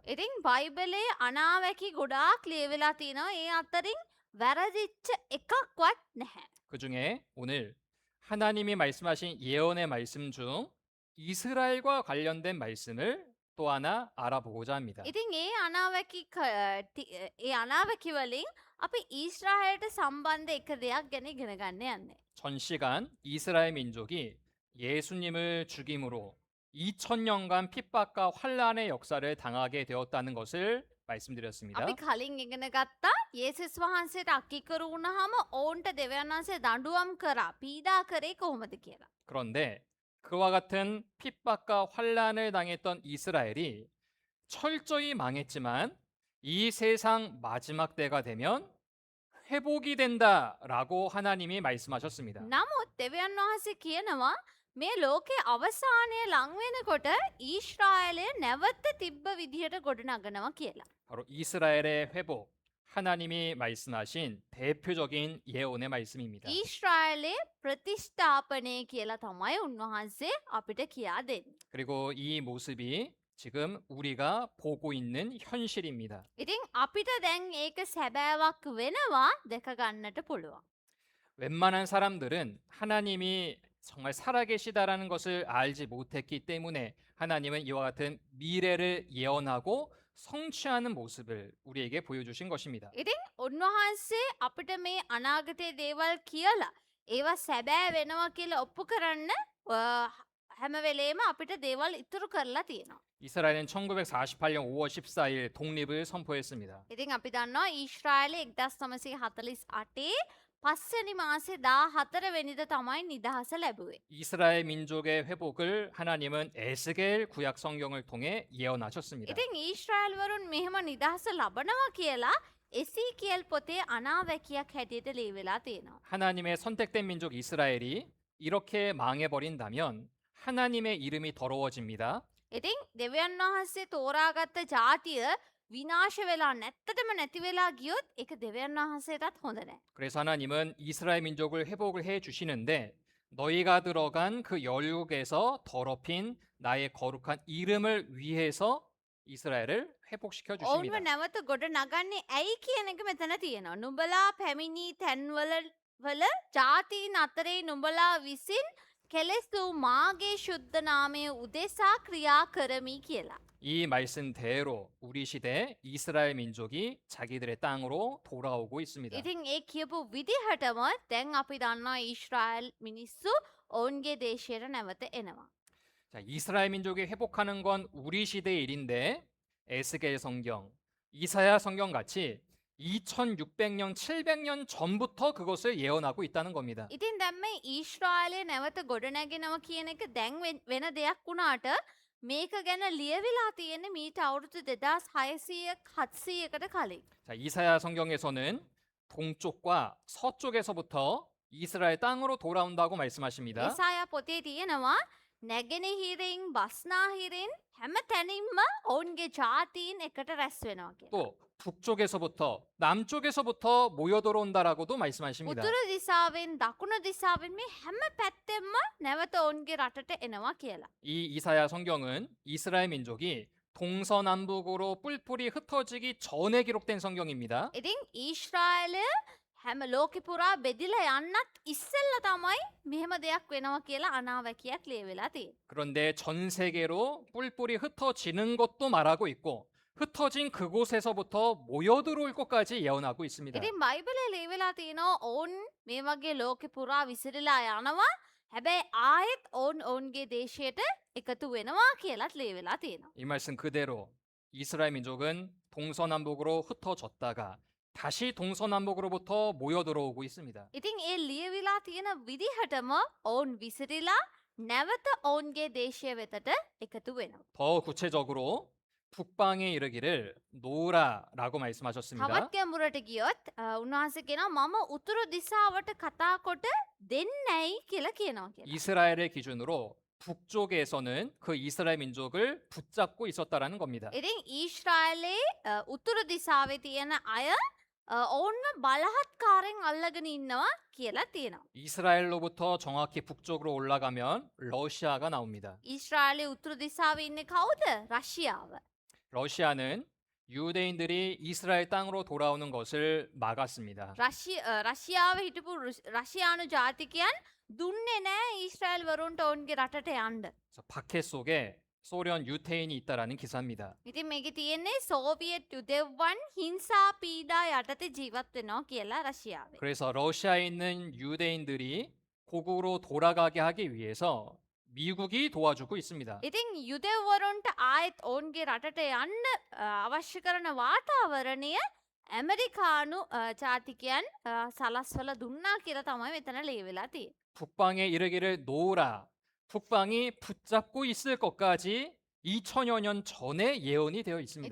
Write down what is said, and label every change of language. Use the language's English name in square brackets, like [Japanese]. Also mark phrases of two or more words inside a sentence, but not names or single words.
[Sinhala] ඉතින් බයිබලේ අනාවැකි ගොඩාක් ලියවිලා තිනවා. ඒ අතරින් වැරදිච්ච එකක්වත් නැහැ. [Korean] 그 중에 오늘 하나님이 말씀하신 예언의 말씀 중 이스라엘과 관련된 말씀을 또 하나 알아보고자 합니다. [Sinhala] ඉතින් ඒ අනාවැකි වලින් අපි ඊශ්‍රායලට සම්බන්ධ එක දෙයක් ගැන ඉගෙන ගන්න යන්නේ. [Korean] 전 시간 이스라엘 민족이 예수님을 죽임으로 2000년간 핍박과 환란의 역사를 당하게 되었다는 것을 말씀드렸습니다. [Sinhala] අපි කලින් ඉගෙන ගත්තා යේසුස් වහන්සේට අකිකරු වුණාම ඔවුන්ට දෙවියන් වහන්සේ දඬුවම් කරා පීඩා කරේ කොහොමද කියලා. [Korean] 그런데 그와 같은 핍박과 환란을 당했던 이스라엘이 철저히 망했지만 이 세상 마지막 때가 되면 회복이 된다라고 하나님이 말씀하셨습니다. [Sinhala] නමුත් දෙවියන් වහන්සේ කියනවා මේ ලෝකේ අවසානය ලං වෙනකොට ඊශ්‍රායලය නැවත තිබ්බ විදිහට ගොඩනගනවා කියලා. [Korean] 바로 이스라엘의 회복, 하나님이 말씀하신 대표적인 예언의 말씀입니다. [Sinhala] ඊශ්‍රායලේ ප්‍රතිෂ්ඨාපනය කියලා තමයි උන්වහන්සේ අපිට කියා දෙන්නේ. [Korean] 그리고 이 모습이 지금 우리가 보고 있는 현실입니다. [Sinhala] ඉතින් අපිට දැන් ඒක සැබෑවක් වෙනවා දැක ගන්නට පුළුවන්. [Korean] 웬만한 사람들은 하나님이 정말 살아계시다라는 것을 알지 못했기 때문에 하나님은 이와 같은 미래를 예언하고 성취하는 모습을 우리에게 보여주신 것입니다. [Sinhala] ඉතින් උන්වහන්සේ අපිට මේ අනාගතයේ දේවල් කියලා ඒවා සැබෑ වෙනවා කියලා ඔප්පු කරන්න හැම වෙලේම අපිට දේවල් ඉතුරු කරලා තියෙනවා. [Korean] 이스라엘은 1948년 5월 14일 독립을 선포했습니다. [Sinhala] ඉතින් අපි දන්නවා ඊශ්‍රායලයේ 1948 පස්වෙනි මාසේ 14 වෙනිදා තමයි නිදහස ලැබුවේ. [Korean] 이스라엘 민족의 회복을 하나님은 에스겔 구약 성경을 통해 예언하셨습니다. [Sinhala] ඉතින් ඊශ්‍රායල් වරුන් මෙහෙම නිදහස ලබනවා කියලා එසීකියල් පොතේ අනාවැකියක් හැටියට ලියවිලා තියෙනවා. [Korean] 하나님의 선택된 민족 이스라엘이 이렇게 망해버린다면 하나님의 이름이 더러워집니다. [Sinhala] ඉතින් දෙවියන් වහන්සේ තෝරාගත්ත ජාතිය විනාශ වෙලා නැත්තටම නැති වෙලා ගියොත් ඒක දෙවියන් වහන්සේටත් හොඳ නැහැ. [Korean] 그래서 하나님은 이스라엘 민족을 회복을 해 주시는데 너희가 들어간 그 열국에서 더럽힌 나의 거룩한 이름을 위해서 이스라엘을 회복시켜 [Sinhala] ඔවුන්ව [Korean] 주십니다. [Sinhala] නැවත ගොඩ නගන්නේ ඇයි කියන එක මෙතන තියෙනවා. නුඹලා පැමිණි තැන්වල ජාතීන් අතරේ නුඹලා විසින් කෙලෙසු මාගේ ශුද්ධ නාමය උදෙසා ක්‍රියා කරමි කියලා. [Korean] 이 말씀대로 우리 시대 이스라엘 민족이 자기들의 땅으로 돌아오고 있습니다. [Sinhala] ඉතින් ඒ කියපු විදිහටම දැන් අපි දන්නවා ඊශ්‍රායල් මිනිස්සු ඔවුන්ගේ දේශයට නැවත එනවා. [Korean] 자, 이스라엘 민족이 회복하는 건 우리 시대의 일인데 에스겔 성경, 이사야 성경 같이 2600년, 700년 전부터 그것을 예언하고 있다는 겁니다. [Sinhala] ඉතින් දැන් මේ ඊශ්‍රායලය නැවත ගොඩනැගෙනවා කියන එක දැන් වෙන දෙයක් වුණාට මේක ගැන ලියවිලා තියෙන්නේ මීට අවුරුදු 2600 700කට කලින්. [Korean] 자, 이사야 성경에서는 동쪽과 서쪽에서부터 이스라엘 땅으로 돌아온다고 말씀하십니다. [Sinhala] ඒසායා පොතේ තියෙනවා නැගෙනහිරින් බස්නාහිරින් හැම තැනින්ම ඔවුන්ගේ ජාතීන් එකට රැස් වෙනවා කියලා. [Korean] 또 북쪽에서부터 남쪽에서부터 모여 들어온다라고도 말씀하십니다. [Sinhala] උතුරු දිසාවෙන් දකුණු දිසාවෙන් මේ හැම පැත්තෙන්ම නැවත ඔවුන්ගේ රටට එනවා කියලා. [Korean] 이 이사야 성경은 이스라엘 민족이 동서남북으로 뿔뿔이 흩어지기 전에 기록된 성경입니다. [Sinhala] ඉතින් ඊශ්‍රායලය හැම ලෝකෙ පුරා බෙදිලා යන්නත් ඉස්සෙල්ල තමයි මෙහෙම දෙයක් වෙනවා කියලා අනාවැකියක් ලියවිලා තියෙන්නේ. [Korean] 그런데 전 세계로 뿔뿔이 흩어지는 것도 말하고 있고 흩어진 그곳에서부터 모여 들어올 것까지 예언하고 있습니다. [Sinhala] ඉතින් බයිබලයේ ලියවිලා තියෙනවා ඔවුන් මේ වගේ ලෝකෙ පුරා විසිරලා යනවා. හැබැයි ආයෙත් ඔවුන් ඔවුන්ගේ දේශයට එකතු වෙනවා කියලාත් ලියවිලා තියෙනවා. [Korean] 이 말씀 그대로 이스라엘 민족은 동서남북으로 흩어졌다가 다시 동서남북으로부터 모여 들어오고 있습니다. [Sinhala] ඉතින් ඒ ලියවිලා තියෙන විදිහටම ඔවුන් විසිරිලා නැවත ඔවුන්ගේ දේශය වෙතට එකතු වෙනවා. [Korean] 더 구체적으로 북방에 이르기를 노라라고 말씀하셨습니다. [Sinhala] තවත් ගැඹුරට ගියොත් උන්වහන්සේ කියනවා මම උතුරු දිසාවට කතා කොට දෙන්නයි කියලා කියනවා කියලා. [Korean] 이스라엘의 기준으로 북쪽에서는 그 이스라엘 민족을 붙잡고 있었다라는 겁니다. [Sinhala] ඉතින් ඊශ්‍රායලයේ උතුරු දිසාවේ තියෙන අය ඔවුන්ව බලහත්කාරයෙන් අල්ලගෙන ඉන්නවා කියලා තියෙනවා. [Korean] 이스라엘로부터 정확히 북쪽으로 올라가면 러시아가 나옵니다. [Sinhala] ඊශ්‍රායලයේ උතුරු දිසාවේ ඉන්නේ කවුද? රෂ්‍යාව. [Korean] 러시아는 유대인들이 이스라엘 땅으로 돌아오는 것을 막았습니다. [Sinhala] රෂ්‍යාවේ හිටපු රෂ්‍යානු ජාතිකයන් දුන්නේ නැහැ ඊශ්‍රායල් වරුන්ට ඔවුන්ගේ රටට යන්න. [Korean] 그래서 박해 속에 소련 유태인이 있다라는 기사입니다. [Sinhala] ඉතින් මේකේ තියෙන්නේ සෝවියට් යුදෙව්වන් හිංසා පීඩා යටතේ ජීවත් වෙනවා කියලා රෂ්‍යාවේ. [Korean] 그래서 러시아에 있는 유대인들이 고국으로 돌아가게 하기 위해서 미국이 도와주고 있습니다. [Sinhala] ඉතින් යුදෙව්වරුන්ට ආයෙත් ඔවුන්ගේ රටට යන්න අවශ්‍ය කරන වාතාවරණය ඇමරිකානු ජාතිකයන් සලස්වල දුන්නා කියලා තමයි මෙතන ලියවිලා තියෙන්නේ. [Korean] 북방에 이르기를 놓으라. 북방이 붙잡고 있을 것까지 2000여 년 전에 예언이 되어 있습니다.